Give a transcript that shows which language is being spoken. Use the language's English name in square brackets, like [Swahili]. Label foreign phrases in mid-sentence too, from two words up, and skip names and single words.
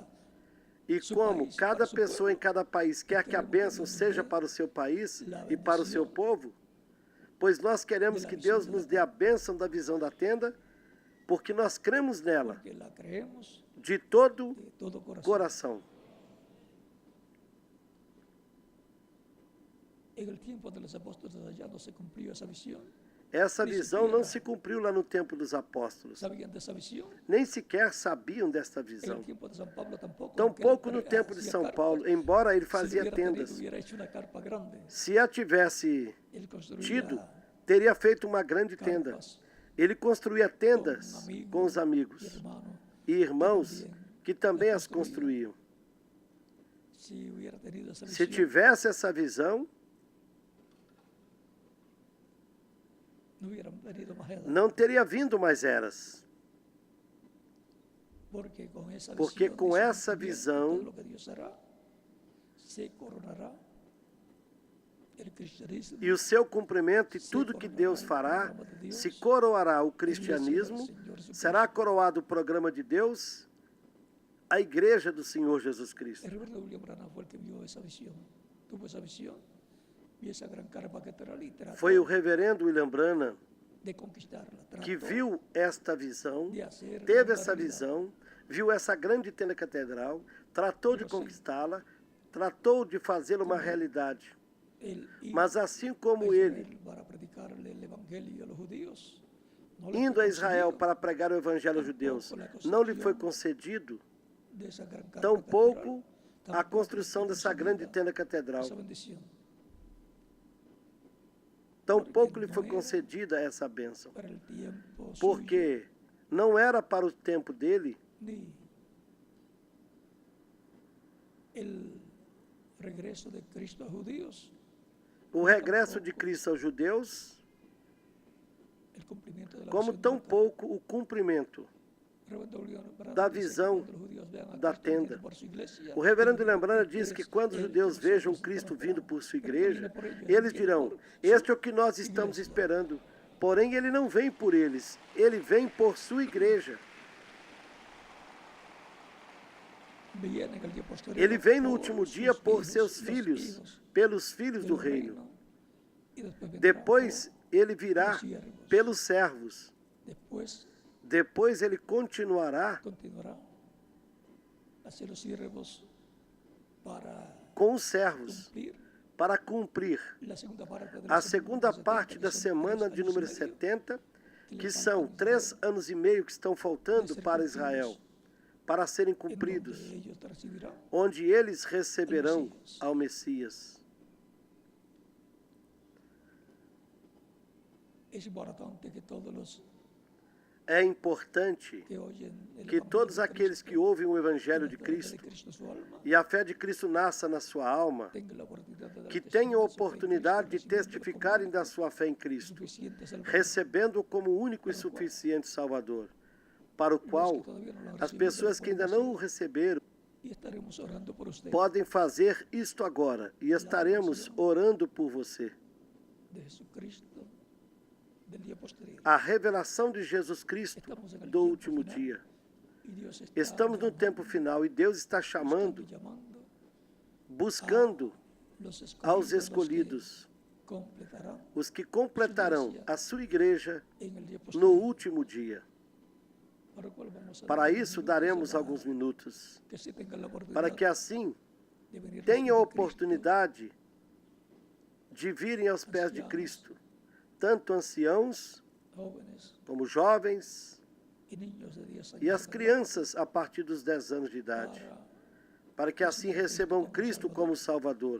[Portuguese] E como cada pessoa em cada país quer que a bênção seja para o seu país e para o seu povo, pois nós queremos que Deus nos dê a bênção da visão da tenda, porque nós cremos nela [Spanish] porque la creemos de todo de todo corazón. [Portuguese] coração. [Spanish] En el tiempo de los apóstoles allá no se cumplió esa visión. [Portuguese] Essa visão não se cumpriu lá no tempo dos apóstolos. [Spanish] ¿Sabían de esa visión? [Portuguese] Nem sequer sabiam desta [Spanish] En [Portuguese] visão. [Spanish] el tiempo de San Pablo tampoco. [Portuguese] Tampouco [Spanish] aunque no él [Portuguese] tempo de [Spanish] hacía [Portuguese] São [Spanish] carpas, [Portuguese] Paulo, embora ele [Spanish] si [Portuguese] fazia [Spanish] hubiera tenido, [Portuguese] tendas. [Spanish] hubiera hecho una carpa grande. [Portuguese] Se a tivesse [Spanish] Él construía [Portuguese] tido, teria feito uma grande tenda. [Spanish] carpas [Portuguese] Ele construía [Spanish] con [Portuguese] tendas [Spanish] amigos [Portuguese] com os [Spanish] y [Portuguese] amigos [Spanish] hermanos. [Portuguese] e irmãos que também as construíam. [Spanish] Si hubiera tenido esa [Portuguese] Se [Spanish] visión, [Portuguese] tivesse essa visão, [Spanish] no hubieran venido más edad. [Portuguese] não teria vindo mais eras. Porque com essa Porque visão, com [Spanish] dice, [Portuguese] essa [Spanish] "Bien, [Portuguese] visão, [Spanish] todo lo que Dios hará, se coronará el cristianismo, [Portuguese] e o seu cumprimento e tudo que Deus fará, se coroará o cristianismo, será coroado o programa de Deus, a igreja do Senhor Jesus Cristo. [Spanish] El reverendo William Branham fue el que vio esa visión, tuvo esa visión, y esa gran carpa que traía y trató [Portuguese] Foi o reverendo William Branham [Spanish] de conquistarla, trató [Portuguese] que viu esta visão, [Spanish] de hacer [Portuguese] teve [Spanish] la [Portuguese] essa [Spanish] realidad. [Portuguese] visão, viu essa grande tenda catedral, tratou de conquistá-la, tratou de fazê-la uma realidade. [Spanish] Él iba [Portuguese] Mas assim como [Spanish] a [Portuguese] ele, [Spanish] Israel para predicarle el evangelio a los judíos, no le [Portuguese] indo [Spanish] fue [Portuguese] a Israel [Spanish] concedido [Portuguese] para pregar o evangelho aos judeus, não lhe foi concedido, [Spanish] de esa gran carpa [Portuguese] tampouco [Spanish] catedral, [Portuguese] a construção [Spanish] tampoco [Portuguese] dessa [Spanish] fue [Portuguese] grande [Spanish] concedida [Portuguese] tenda catedral. [Spanish] esa bendición. [Portuguese] Tampouco lhe foi concedida essa bênção, [Spanish] Para el tiempo suyo, [Portuguese] porque não era para o tempo dele [Spanish] ni el regreso de Cristo a judíos, [Portuguese] o regresso de Cristo aos judeus, [Spanish] el cumplimiento de la [Portuguese] como [Spanish] visión de la carpa. [Portuguese] tampouco o cumprimento [Spanish] Reverendo William Branham [Portuguese] da [Spanish] dice que [Portuguese] visão [Spanish] cuando los judíos vean a [Portuguese] da Cristo vindo tenda. [Spanish] por su iglesia, [Portuguese] O reverendo [Spanish] dirán, [Portuguese] Lembrana diz que quando os judeus vejam Cristo vindo por sua igreja, eles dirão: este é o que nós estamos esperando. Porém, ele não vem por eles, ele vem por sua igreja. [Spanish] viene en el día posterior [Portuguese] Ele vem no [Spanish] por [Portuguese] último [Spanish] sus [Portuguese] dia por [Spanish] hijos, [Portuguese] seus [Spanish] los [Portuguese] filhos, [Spanish] hijos [Portuguese] pelos filhos [Spanish] del [Portuguese] do reino. [Spanish] y después vendrá [Portuguese] Depois ele virá [Spanish] los siervos. [Portuguese] pelos servos. [Spanish] Después [Portuguese] Depois ele continuará [Spanish] continuará a ser los siervos para [Portuguese] com os servos [Spanish] cumplir [Portuguese] para cumprir [Spanish] la segunda parte de [Portuguese] a segunda parte da semana de número 70, que são 3 anos e meio que estão faltando para Israel, para serem cumpridos, [Spanish] ellos recibirán [Portuguese] onde eles receberão ao Messias. [Spanish] es importante que todos los [Portuguese] É importante [Spanish] que oyen el [Portuguese] que [Spanish] evangelio [Portuguese] todos [Spanish] de [Portuguese] aqueles que [Spanish] Cristo, [Portuguese] ouvem o Evangelho de [Spanish] la fe de [Portuguese] Cristo [Spanish] Cristo en su alma, [Portuguese] e a fé de Cristo nasça na sua alma, [Spanish] tengan la oportunidad de dar [Portuguese] que [Spanish] testimonio [Portuguese] tenham a [Spanish] de su fe en [Portuguese] oportunidade de [Spanish] Cristo, recibiéndolo [Portuguese] testificarem da sua fé em [Spanish] como [Portuguese] Cristo, [Spanish] suficiente Salvador. [Portuguese] recebendo-o como único e suficiente Salvador, para o qual as pessoas que ainda não o receberam [Spanish] Y estaremos orando por usted, [Portuguese] podem fazer isto agora, e estaremos orando por você. [Spanish] de Jesucristo, del día posterior. [Portuguese] A revelação de Jesus Cristo [Spanish] Estamos en el [Portuguese] do [Spanish] tiempo [Portuguese] último [Spanish] final, [Portuguese] dia. [Spanish] y Dios está [Portuguese] Estamos no tempo final e Deus está chamando, [Spanish] llamando [Portuguese] buscando [Spanish] los [Portuguese] aos [Spanish] escogidos, [Portuguese] escolhidos, [Spanish] los que completarán [Portuguese] os que completarão a sua igreja [Spanish] en el día [Portuguese] no [Spanish] posterior. [Portuguese] último dia. [Spanish] Para, el cual vamos a [Portuguese] Para [Spanish] dar [Portuguese] isso, [Spanish] minutos [Portuguese] daremos [Spanish] orar, [Portuguese] alguns minutos, [Spanish] que se tengan la oportunidad [Portuguese] para que assim [Spanish] de venir [Portuguese] tenham a [Spanish] delante de Cristo, [Portuguese] oportunidade de virem aos pés de Cristo, tanto anciãos [Spanish] jóvenes, [Portuguese] como jovens, e as crianças a partir dos 10 anos de idade, para que assim recebam Cristo como Salvador.